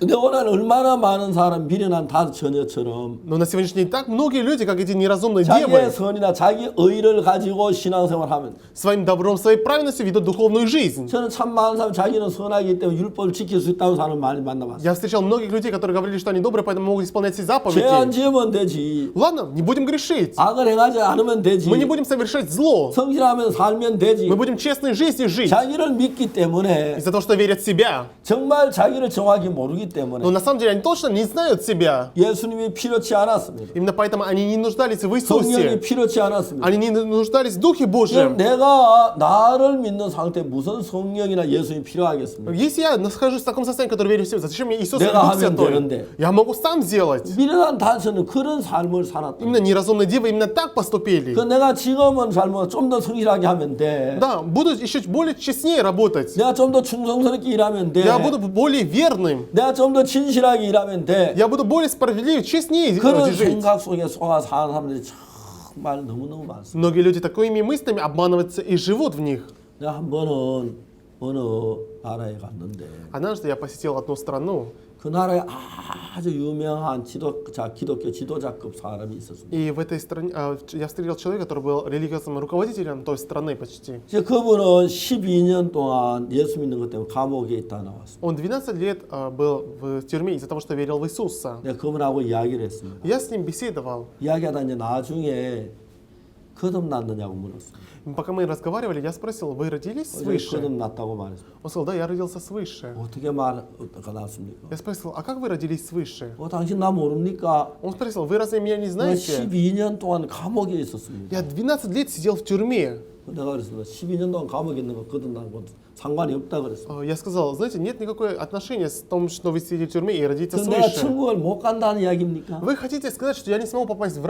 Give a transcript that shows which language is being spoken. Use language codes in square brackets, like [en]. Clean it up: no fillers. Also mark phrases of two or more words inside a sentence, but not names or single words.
[ko] 근데 오늘 얼마나 많은 사람 미련한 다처녀처럼 [ru] Но на сегодняшний день так многие люди, как эти неразумные [ko] 자기의 [ru] девы, [ko] 선이나 자기 의를 가지고 신앙생활하면 [ru] своим добром, своей праведностью ведут духовную жизнь. [ko] 저는 참 많은 사람 자기는 선하기 때문에 율법을 지킬 수 있다는 사람을 많이 만나봤어요. [ru] Я встречал многих людей, которые говорили, что они добрые, поэтому могут исполнять все [ko] 죄 안 [ru] заповеди. [ko] 지으면 되지. [ru] Ладно, не будем грешить. [ko] 악을 행하지 않으면 되지. [ru] Мы не будем совершать зло. [ko] 성실하면 살면 되지. [ru] Мы будем честной жизнью жить. [ko] 자기를 믿기 때문에 [ru] Из-за того, что верят в себя. [ko] 정말 자기를 정확히 모르기 때문에 [ru] Но на самом деле они точно не знают себя. [ko] 예수님이 필요치 않았습니다. [ru] Именно поэтому они не нуждались в [ko] 성령이 [ru] Иисусе. [ko] 필요치 않았습니다. [ru] Они не нуждались в Духе [ko] 그럼 [ru] Божьем. [ko] 내가 나를 믿는 상태 무슨 성령이나 예수님이 필요하겠습니까? [ru] Если я нахожусь в таком состоянии, который верю в себя, зачем мне Иисус и [ko] 내가 [ru] Дух [ko] 하면 [ru] Святой? [ko] 되는데. [ru] Я могу сам сделать. [ko] 미련한 단서는 그런 삶을 살았다. [ru] Именно неразумные девы именно так поступили. [ko] 그 내가 지금은 잘못 좀 더 성실하게 하면 돼. [ru] Да, буду еще более честнее работать. [ko] 내가 좀 더 충성스럽게 일하면 돼. [ru] Я буду более верным. [ko] 내가 좀 더 진실하게 일하면 돼. [ru] Я буду более справедливее, честнее [ko] 그런 [ru] жить. [ko] 생각 속에 속아 사는 사람들이 정말 너무너무 많습니다. [ru] Многие люди такими мыслями обманываются и живут в них. [ko] 내가 한 번은 어느 나라에 갔는데 [ru] Однажды я посетил одну страну, [ko] 그 나라에 아주 유명한 기독교 지도자급 사람이 있었습니다. [ru] и в этой стране я встретил человека, который был религиозным руководителем той страны почти. [ko] 이제 그분은 12년 동안 예수 믿는 것 때문에 감옥에 있다 나왔습니다. [ru] Он 12 лет был в тюрьме из-за того, что верил в Иисуса. [ko] 내가 그분하고 이야기를 했습니다. [ru] Я с ним беседовал. [ko] 이야기하다 이제 나중에 거듭났느냐고 물었습니다. [ru] Пока мы разговаривали, я спросил, вы родились свыше? [ko] 거듭났다고 말했습니다. [ru] Он сказал, да, я родился свыше. [ko] 어떻게 말가 났습니까? [ru] Я спросил, а как вы родились свыше? [ko] 당신 나 모릅니까? [ru] Он спросил, вы разве меня не [ko] 내가 [ru] знаете? [ko] 12년 동안 감옥에 있었습니다. [ru] Я 12 лет сидел в тюрьме. [ko] 내가 그랬습니다. 12년 동안 감옥에 있는 거 거듭나는 건 상관이 없다 그랬습니다. [ru] Я сказал, знаете, нет никакой отношения с том, что вы сидите в тюрьме и родиться [ko] 그럼 내가 [ru] свыше. [ko] 천국을 못 간다는 이야기입니까? [ru] Вы хотите сказать, что я не смогу попасть в